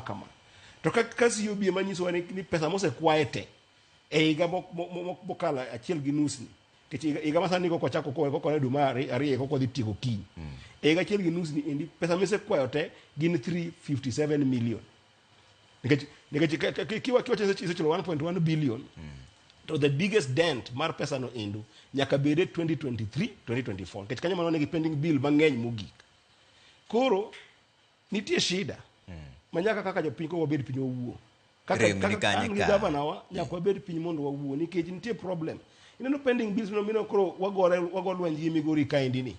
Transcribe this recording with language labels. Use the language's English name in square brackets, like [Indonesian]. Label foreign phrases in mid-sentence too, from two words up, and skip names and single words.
[Luo (Kenya and Tanzania)] To ka COB manyiso ni pesa mosekwaye te e higa mokalo achiel gi nus ni, kech higa masani koko chako koko ne duma ariyo koko dhi tieko kiny. E higa achiel gi nus ni endi pesa mosekwayo te gin 357 million. Nikech kiwacho sechulo 1.1 billion [English] to the biggest dent [Luo (Kenya and Tanzania)] mar pesa no endo nyaka bede 2023-2024. Kech kanyo mano nigi [English] pending bill [Luo (Kenya and Tanzania)] mang'eny mogik. Koro nitie shida manyaka kaka jopiny ko wabed piny wawuo Rem ni kanye an gi ka. gavana wa nyaka wabed piny mondo wawuo nikech nitie problem. Ineno [English] pending bills [Luo (Kenya and Tanzania)] mino koro wago lwenj gi Migori kaendi ni.